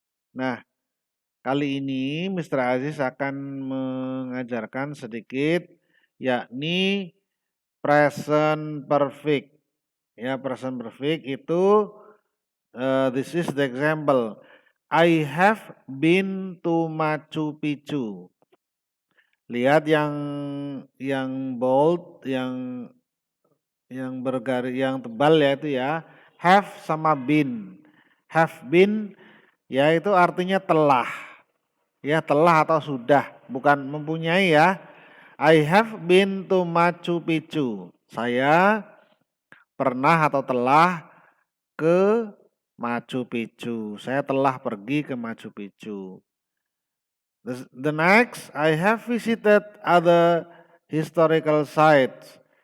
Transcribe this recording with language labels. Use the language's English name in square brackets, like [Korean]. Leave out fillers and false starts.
[Indonesian] Nah, kali ini Mr. Aziz akan mengajarkan sedikit yakni present perfect. Ya, present perfect itu [English] this is the example. I have been to Machu Picchu. [Indonesian] Lihat yang bold, yang bergaris, yang tebal ya itu ya. Have sama been. Have been ya itu artinya telah. Ya, telah atau sudah, bukan mempunyai ya. [English] I have been to Machu Picchu. [Indonesian] Saya pernah atau telah ke Machu Picchu. Saya telah pergi ke Machu Picchu. [English] The next, I have visited other historical sites.